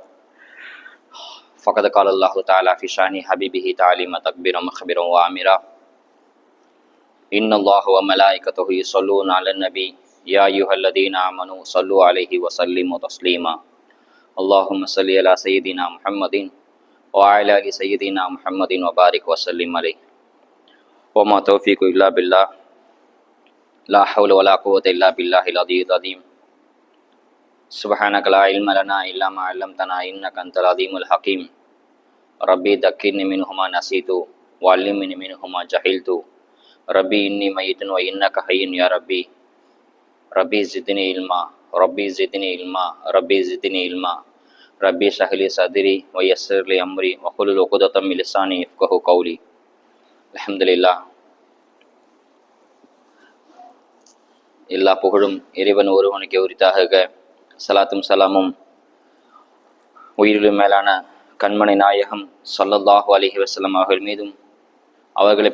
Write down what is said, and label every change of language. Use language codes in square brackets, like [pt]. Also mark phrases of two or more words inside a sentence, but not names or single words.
[ar] فقد قال الله تعالى في شأن حبيبه تعليما تكبيرا مكبرا وآمرا. إن الله وملائكته يصلون على النبي يا أيها الذين آمنوا صلوا عليه وسلموا تسليما. اللهم صل على سيدنا محمد وعلى آل سيدنا محمد وبارك وسلم عليه وما توفيق إلا بالله لا حول ولا قوة إلا بالله العلي العظيم. سبحانك لا علم لنا إلا ما علمتنا إنك أنت العليم الحكيم. ربي ذكرني منه ما نسيت وعلمني منه ما جهلت. ربي إني ميت وإنك حي يا ربي. ربي زدني علما ربي زدني علما ربي زدني علما. رب اشرح لي صدري ويسر لي أمري واحلل عقدة من لساني يفقهوا قولي. [ta] அல்ஹம்துலில்லாஹ். எல்லா புகழும் இறைவன் ஒருவனுக்கு உரித்தாக. ஸலாத்தும் ஸலாமும் உயிரிலும் மேலான கண்மணி நாயகம் [ar] صلى الله عليه وسلم [ta] அவர்கள் மீதும், அவர்களை